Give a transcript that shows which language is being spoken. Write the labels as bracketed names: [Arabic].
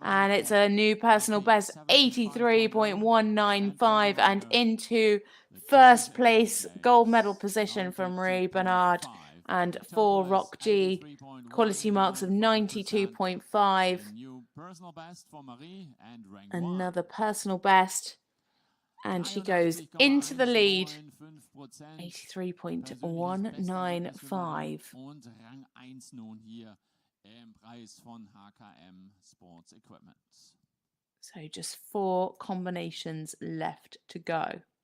[English] And it's a new personal best, 83.195, and into first place gold medal position from Marie Bernard and 4 Rock G. Quality marks of 92.5. Another personal best. And she goes into the lead, 83.195. [German] Und Rang 1 nun hier im Preis von HKM Sports Equipment. [English] So just 4 combinations left to go.